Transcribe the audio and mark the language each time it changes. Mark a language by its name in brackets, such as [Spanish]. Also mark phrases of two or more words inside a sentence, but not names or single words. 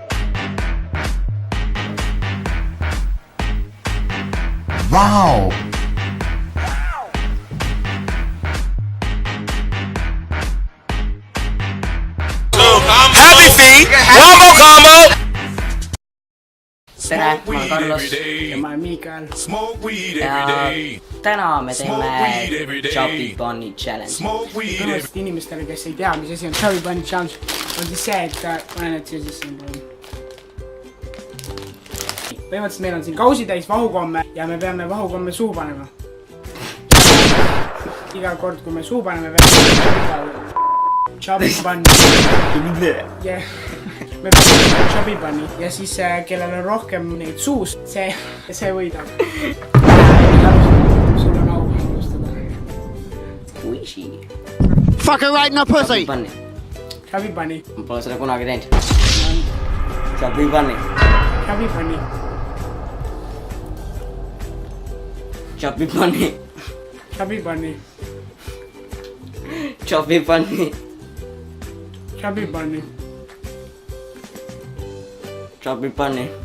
[English] Wow! Happy feet! One more combo! [Estonian] Tere, ma olen Carlos ja ma olen Miikael. ja täna me teeme Chubby Bunny Challenge. Tõenäoliselt inimestele, kes ei tea, mis asi on Chubby Bunny Challenge, on siis see, et panen need siia sisse. Põhimõtteliselt meil on siin kausitäis vahukomme ja me peame vahukomme suu panema. Iga kord, kui me suu paneme, Chubby Bunny. Me peame Chubby Bunny ja siis kellel on rohkem neid suus, see võidab. Sul on au alustada. Squishy. [English] Fuck her right in the pussy! [Estonian] Bunny. Chubby Bunny. Ma pole seda kunagi teinud. Chubby Bunny. Chubby Bunny. Chubby Bunny. Chubby Bunny. Chubby Bunny. Chubby Bunny. Chubby Bunny.